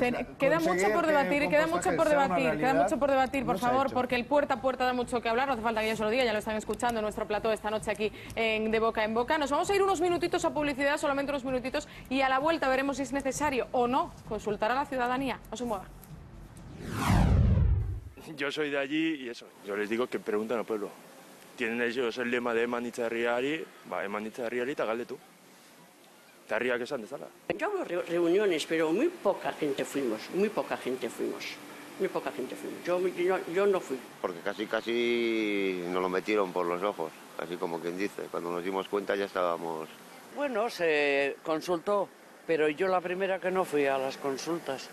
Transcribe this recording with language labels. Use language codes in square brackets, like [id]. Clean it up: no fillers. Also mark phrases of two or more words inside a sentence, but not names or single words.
[es] Queda mucho por debatir, queda mucho por debatir, por favor, porque el puerta a puerta da mucho que hablar, no hace falta que yo se lo diga, ya lo están escuchando en nuestro plató esta noche aquí en De Boca en Boca. Nos vamos a ir unos minutitos a publicidad, solamente unos minutitos, y a la vuelta veremos si es necesario o no consultar a la ciudadanía. No se muevan. Yo soy de allí y eso, yo les digo que preguntan al pueblo. Tienen ellos el lema de [eu] Emanitza Herriari, Emanitza Herriari eta galdetu. Eta herriak esan dezala. [es] Yo hago reuniones, pero muy poca gente fuimos, muy poca gente fuimos. Muy poca gente fuimos. Yo no fui. Porque casi nos lo metieron por los ojos, así como quien dice. Cuando nos dimos cuenta ya estábamos... Bueno, se consultó, pero yo la primera que no fui a las consultas.